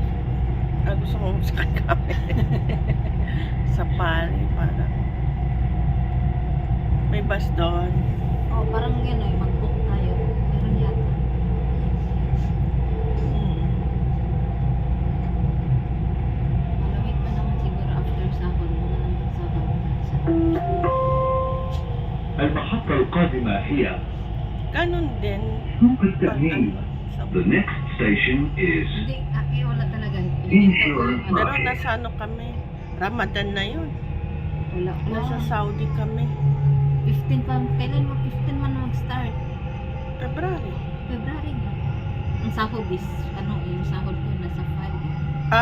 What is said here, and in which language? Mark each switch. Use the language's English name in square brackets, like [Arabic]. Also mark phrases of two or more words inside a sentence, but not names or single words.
[Filipino] Gusto mo sa kami. Safari, parang. May bus doon. Oh, parang yun eh, mag-book tayo. Meron yata. Malamig pa naman siguro after sahod mo na sa [Arabic] المحطة القادمة هي [Filipino] Ganon din. [Arabic] سوق التأمين. [Filipino] Sa [English] The next station is [Filipino] Hindi, wala talaga. [English] Insurance [Filipino] Pero [English] Market. [Filipino] nasa ano kami? Ramadan na yun. Wala. Nasa Saudi kami. 15 pa. Kailan mo 15 man mag-start? February. February na. Ang sahod is, yung sahod ko nasa 5.